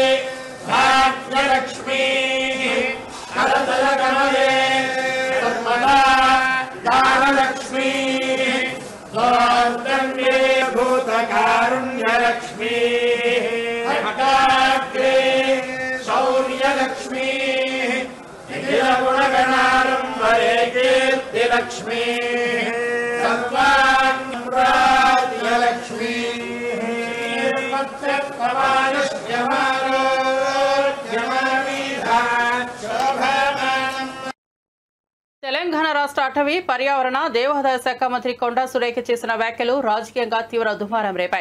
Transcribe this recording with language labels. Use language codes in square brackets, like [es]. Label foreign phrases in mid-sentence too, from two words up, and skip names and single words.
[sa] भाग्यलक्ष्मीः करतलकमले सर्वदा दानलक्ष्मीः सौन्दर्ये भूतकारुण्यलक्ष्मीः हठाग्रे शौर्यलक्ष्मीः निखिलगुणगणारम्भरे कीर्तिलक्ष्मीः [te] తెలంగాణ రాష్ట్ర అటవీ పర్యావరణ దేవాదాయ శాఖ మంత్రి కొండా సురేఖ చేసిన వ్యాఖ్యలు రాజకీయంగా తీవ్ర దుమారం రేపాయి.